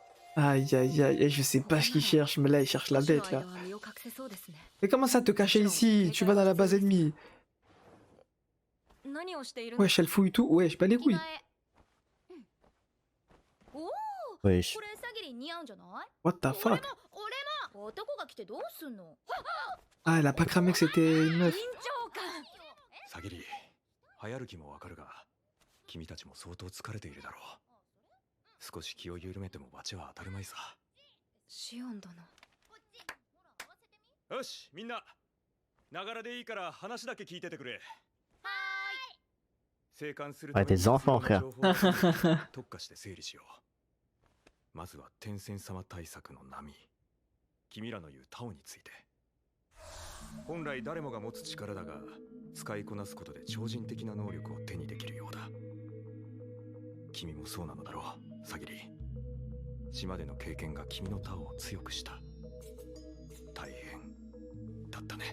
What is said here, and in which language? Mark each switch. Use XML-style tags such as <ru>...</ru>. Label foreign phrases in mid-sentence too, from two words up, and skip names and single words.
<fr>Aïe aïe aïe, je sais pas ce qu'il cherche, mais là il cherche la bête là. Mais comment ça te cacher ici? Tu vas dans la base ennemie. Wesh, elle fouille tout. Wesh, pas les couilles. Wesh.</fr> <en>What the fuck?</en> <fr>Ah, elle a pas cramé que c'était une meuf.</fr> <ja>サギリ流行る気もわかるが君たちも相当疲れているだろう少し気を緩めても罰は当たるまいさシオン殿よしみんなながらでいいから話だけ聞いててくれ生還する</ja> <fr>Ouais, des enfants, frère.</fr> <ja>特化して整理しようまずは天仙様対策の波君らの言うタオについて本来誰もが持つ力だが使いこなすことで超人的な能力を手にできるようだ君もそうなのだろうサギリ島での経験が君のタオを強くした大変だったね</ja>